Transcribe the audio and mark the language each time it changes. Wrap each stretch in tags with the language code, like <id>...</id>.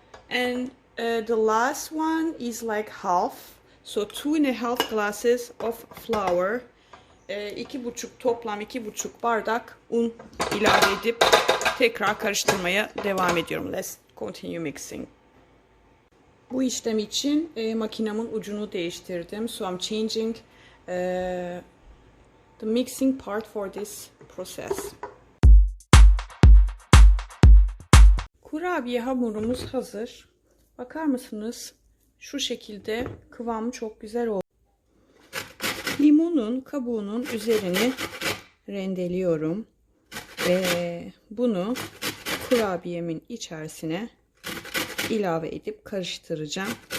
<en>And the last one is like half. So 2,5 glasses of flour.</en> <tr>2,5 toplam 2,5 bardak un ilave edip tekrar karıştırmaya devam ediyorum.</tr> <en>Let's continue mixing.</en> <tr>Bu işlem için makinemin ucunu değiştirdim.</tr> <en>So I'm changing the mixing part for this process.</en> <tr>Kurabiye hamurumuz hazır. Bakar mısınız? Şu şekilde kıvamı çok güzel oldu. Limonun kabuğunun üzerini rendeliyorum ve bunu kurabiyemin içerisine ilave edip karıştıracağım.</tr>